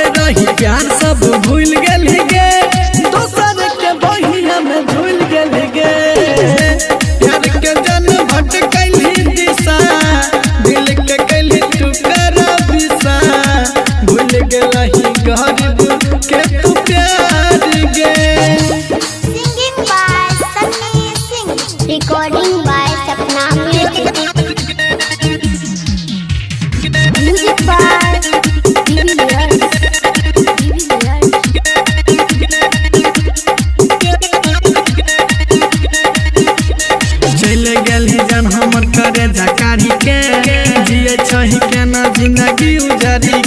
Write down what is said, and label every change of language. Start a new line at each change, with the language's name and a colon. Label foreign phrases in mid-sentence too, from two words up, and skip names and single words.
Maithili: रही प्यार सब भूल गेली गे दोसर के बहिया में झूल गेली गे प्यार के जन भटकली दिशा दिल के कैली टुकड़ा बिसा भूल गेलही गरीब के तू प्यार गे
English: Singing by Sunny Singh. Recording by Sapna Music. Music by
Maithili: चले गेली जन हमर करे जकारी के जिए छही के ना जिंदगी उजारी